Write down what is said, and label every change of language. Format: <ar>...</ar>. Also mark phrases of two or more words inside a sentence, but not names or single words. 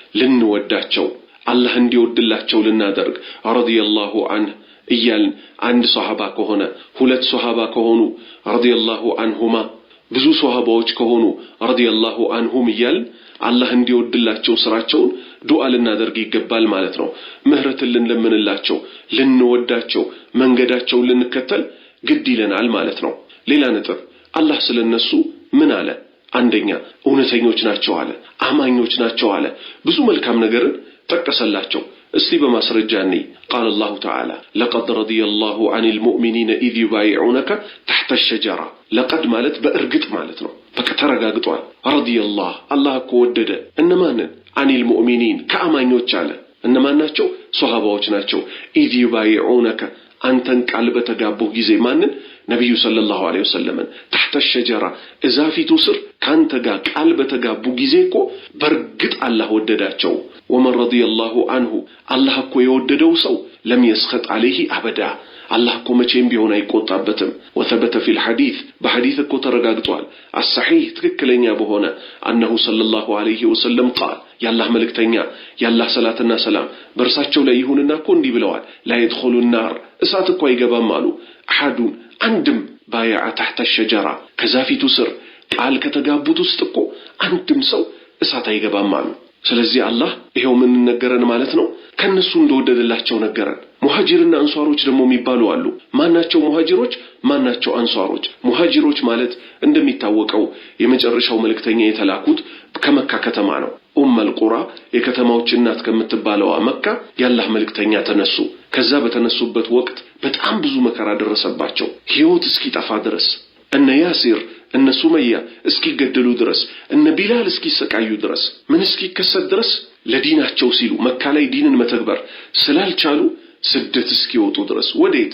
<am>ልንወዳቸው አላህ እንዲወድላቸው ልናደርግ</am> <ar>رضي الله عنه</ar> <am>እያልን አንድ ሷሃባ ከሆነ ሁለት ሷሃባ ከሆኑ</am> <ar>رضي الله عنهما</ar> <am>ብዙ ሷሃባዎች ከሆኑ</am> <ar>رضي الله عنهم</ar> <am>እያልን አላህ እንዲወድላቸው ስራቸውን ዱዓ ልናደርግ ይገባል ማለት ነው። ምህረትን ልንለምንላቸው ልንወዳቸው መንገዳቸውን ልንከተል ግድ ይለናል ማለት ነው። ሌላ ነጥብ አላህ ስለነሱ ምን አለ? አንደኛ እውነተኞች ናቸው አለ፣ አማኞች ናቸው አለ። ብዙ መልካም ነገርን ጠቀሰላቸው። እስቲ በማስረጃ ነኝ</am> <ar>قال الله تعالى لقد رضي الله عن المؤمنين إذ يبايعونك تحت الشجرة لقد</ar> <am>ማለት በእርግጥ ማለት ነው። በቃ ተረጋግጧል።</am> <ar>رضي الله</ar> <am>አላህ እኮ ወደደ እነማንን?</am> <ar>عن المؤمنين</ar> <am>ከአማኞች አለ። እነማን ናቸው? ሷሃባዎች ናቸው።</am> <ar>إذ يبايعونك</ar> <am>አንተን ቃል በተጋቡ ጊዜ ማንን? ነብዩ</am> <ar>صلى الله عليه وسلم تحت الشجرة</ar> <am>እዛፊቱ ስር ካንተ ጋር ቃል በተጋቡ ጊዜ እኮ በእርግጥ አላህ ወደዳቸው።</am> <ar>ومن رضي الله عنه الله</ar> <am>እኮ የወደደው ሰው</am> <ar>لم يسخط عليه ابدا الله</ar> <am>እኮ መቼም ቢሆን አይቆጣበትም።</am> <ar>وثبت في الحديث</ar> <am>በሐዲስ እኮ ተረጋግጧል الصحيح ትክክለኛ በሆነ</am> <ar>انه صلى الله عليه وسلم قال</ar> <am>ያላህ መልእክተኛ ያላህ ሰላትና ሰላም በእርሳቸው ላይ ይሁንና እኮ እንዲህ ብለዋል</am> <ar>لا يدخل النار</ar> <am>እሳት እኮ አይገባም አሉ احد አንድም</am> <ar>بايع تحت الشجرة</ar> <am>ከዛፊቱ ስር ቃል ከተጋቡት ውስጥ እኮ አንድም ሰው እሳት አይገባም አሉ። ስለዚህ አላህ ይሄው ምን ነገረን ማለት ነው? ከነሱ እንደወደደላቸው ነገረን። ሙሃጂርና አንሷሮች ደግሞ የሚባሉ አሉ። ማናቸው ሙሃጂሮች? ማናቸው አንሷሮች? ሙሃጂሮች ማለት እንደሚታወቀው የመጨረሻው መልእክተኛ የተላኩት ከመካ ከተማ ነው። ኡመል ቁራ የከተማዎች እናት ከምትባለው መካ ያላህ መልእክተኛ ተነሱ። ከዛ በተነሱበት ወቅት በጣም ብዙ መከራ ደረሰባቸው። ህይወት እስኪጠፋ ድረስ እነ ያሲር እነ ሱመያ እስኪገደሉ ድረስ እነ ቢላል እስኪሰቃዩ ድረስ ምን እስኪከሰት ድረስ ለዲናቸው ሲሉ መካ ላይ ዲንን መተግበር ስላልቻሉ ስደት እስኪወጡ ድረስ ወዴት?</am>